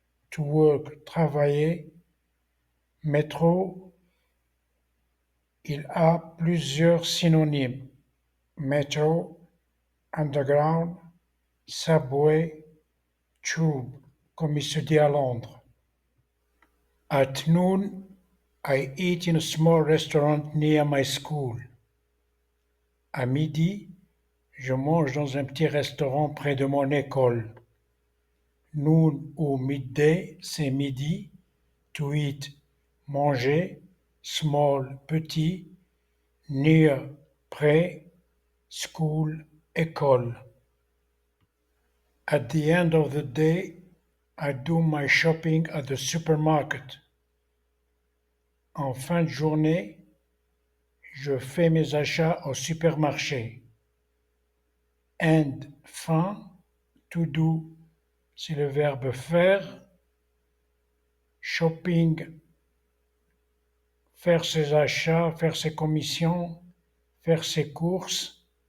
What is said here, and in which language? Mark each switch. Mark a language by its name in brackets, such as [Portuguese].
[English] To work, [French] travailler. Métro, Il a plusieurs synonymes: metro, underground, subway, tube, comme il se dit à Londres. [English] At noon, I eat in a small restaurant near my school. [French] À midi, je mange dans un petit restaurant près de mon école. Noon ou midday, c'est midi. [English] To eat, [French] manger. Small, petit. Near, près. School, école. [English] At the end of the day, I do my shopping at the supermarket. [French] En fin de journée, je fais mes achats au supermarché. And, fin, [English] to do, [French] c'est le verbe faire. Shopping, faire ses achats, faire ses commissions, faire ses courses.